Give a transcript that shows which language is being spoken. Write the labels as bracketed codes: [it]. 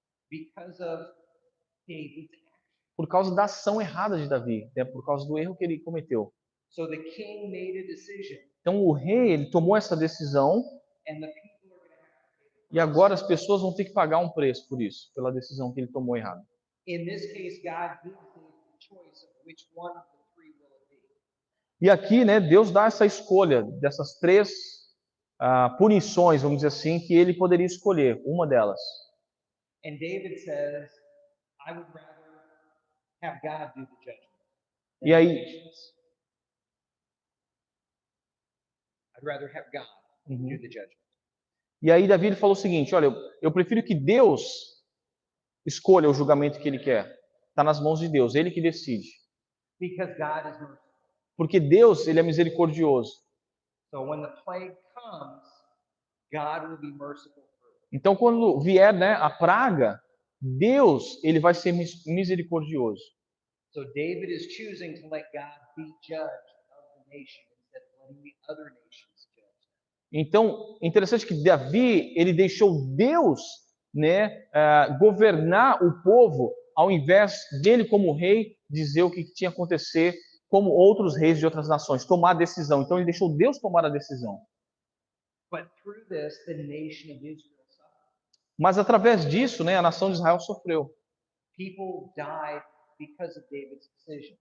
[en] because of David's action. [pt] por causa da ação errada de Davi, né, por causa do erro que ele cometeu. [en] So the king made a decision, [pt] Então o rei ele tomou essa decisão [en] and the people are going to have to pay the [pt] e agora as pessoas vão ter que pagar um preço por isso, pela decisão que ele tomou errada. [en] In this case, God gives David the choice of which one of the 3 will it be. [pt] E aqui, né, Deus dá essa escolha dessas 3 punições, vamos dizer assim, que ele poderia escolher, uma delas. [en] And David says, I would rather have God do the judgment than [pt] E [en] the [pt] aí, [en] nations. I'd rather have God do the judgment. [pt] e aí Davi ele falou o seguinte: olha, eu prefiro que Deus escolha o julgamento que ele quer. Está nas mãos de Deus, ele que decide. [en] Because God is merciful. [pt] Porque Deus ele é misericordioso. [en] So when the plague comes, God will be merciful through it. [pt] Então quando vier, né, a praga, Deus ele vai ser misericordioso. [en] So David is choosing to let God be judge of the nation instead of letting the other nations judge. [pt] Então, interessante que Davi, ele deixou Deus, né, governar o povo, ao invés dele como rei dizer o que tinha que acontecer, como outros reis de outras nações, tomar a decisão. Então ele deixou Deus tomar a decisão. [en] But through this, the nation of Israel suffered. [pt] Mas através disso, né, a nação de Israel sofreu. [en] People died because of David's decision.